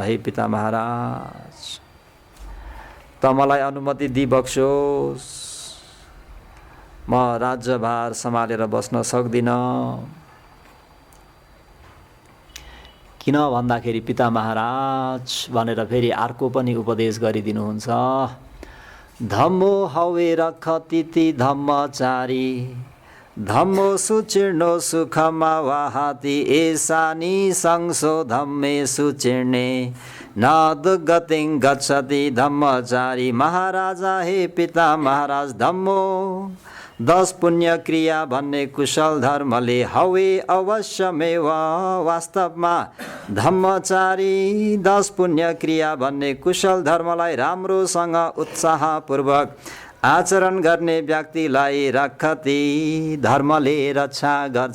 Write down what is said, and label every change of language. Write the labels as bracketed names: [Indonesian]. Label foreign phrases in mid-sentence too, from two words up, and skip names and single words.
[Nepali] हे पिता महाराज, त मलाई अनुमति दिबक्सोस्, म राज्यभार सम्हालेर बस्न सक्दिनँ। किन भन्दाखेरि पिता महाराज भनेर फेरि अर्को पनि उपदेश गरिदिनुहुन्छ। [Pali] धम्मो हवे रखतिति धम्मचारी धम्मो सुचिर्णो सुखमा वाहाति एसानी संसो धम्मे सुचिर्णे न दुर्गतिं गच्छति धम्मचारी। [Nepali] महाराजा, हे पिता महाराज, धम्मो 10 पुण्य क्रिया भन्ने कुशल धर्मले हवे अवश्यमेव वास्तवमा धम्मचारी 10 पुण्य क्रिया भन्ने कुशल धर्मलाई राम्रोसँग उत्साहपूर्वक आचरण गर्ने व्यक्तिलाई रखती धर्मले रक्षा गर्छ।